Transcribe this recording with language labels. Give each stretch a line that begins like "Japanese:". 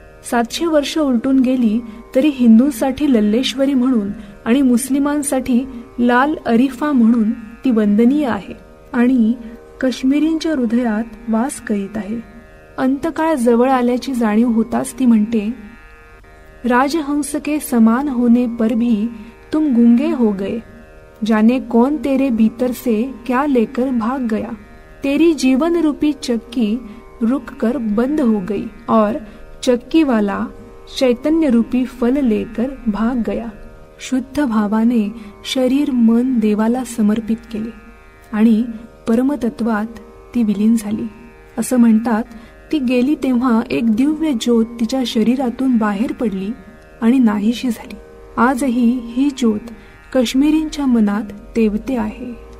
Marathi: 700 वर्ष उलटून गेली तरी हिंदूंसाठी लल्लेश्वरी म्हणून आणि मुस्लिमांसाठी लाल अरिफा म्हणून ती वंदनीय आहे आणि काश्मीरींच्या हृदयात वास करीत आहे. अंतकाळ जवळ आल्याची जाणीव होताच ती म्हणते,
Hindi: राजहंस के समान होने पर भी तुम गुंगे हो गए. जाने कौन तेरे भीतर से क्या लेकर भाग गया. तेरी जीवन रूपी चक्की रुक कर बंद हो गई और चक्की वाला चैतन्य रूपी फल लेकर भाग गया.
Marathi: शुद्ध भावाने शरीर मन देवाला समर्पित केले आणि परमतत्वात ती विलीन झाली. असं म्हणतात ती गेली तेव्हा एक दिव्य ज्योत तिच्या शरीरातून बाहेर पडली आणि नाहीशी झाली. आजही ही ज्योत काश्मीरींच्या मनात तेवते आहे.